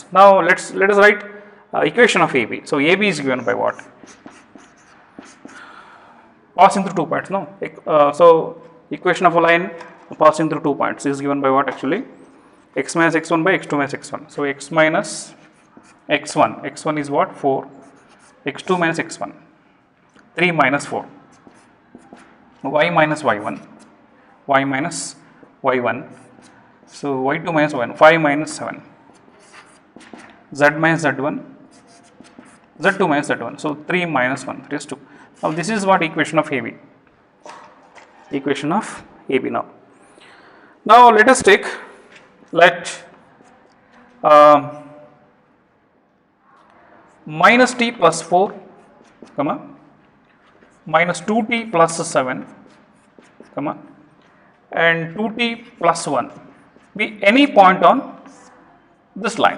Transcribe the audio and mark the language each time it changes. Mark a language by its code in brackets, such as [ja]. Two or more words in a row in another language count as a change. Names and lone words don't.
[en] Now let us write equation of AB. So AB is given by what? Passing through 2 points, no? So equation of a line passing through 2 points is given by what actually? X minus x1 by x2 minus x1. So x minus x1 is what? 4, x2 minus x1, 3 minus 4, y minus y1, y minus y1, so y2 minus y1, 5 minus 7, z minus z1, z2 minus z1, so 3 minus 1, 3 is 2. Now this is what equation of AB, equation of AB now. Now let us take, minus t plus 4, minus 2t plus 7, and 2t plus 1 be any point on this line.